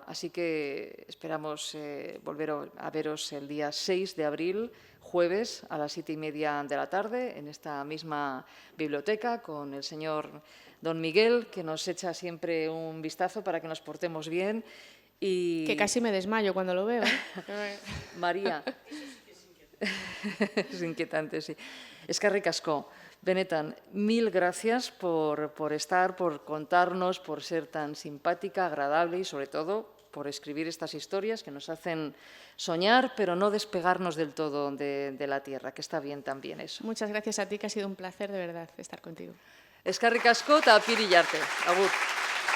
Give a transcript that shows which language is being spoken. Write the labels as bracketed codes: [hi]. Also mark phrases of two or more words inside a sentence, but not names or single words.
[es] Así que esperamos volver a veros el día 6 de abril, jueves, a las 7:30 de la tarde, en esta misma biblioteca, con el señor don Miguel, que nos echa siempre un vistazo para que nos portemos bien. Y Que casi me desmayo cuando lo veo. María. Es inquietante, sí. [eu] Eskerrik asko. Benetan, [es] mil gracias por estar, por contarnos, por ser tan simpática, agradable y, sobre todo, por escribir estas historias que nos hacen soñar, pero no despegarnos del todo de la tierra, que está bien también eso. Muchas gracias a ti, que ha sido un placer de verdad estar contigo. [eu] Eskerrik asko eta apirila arte. Agur.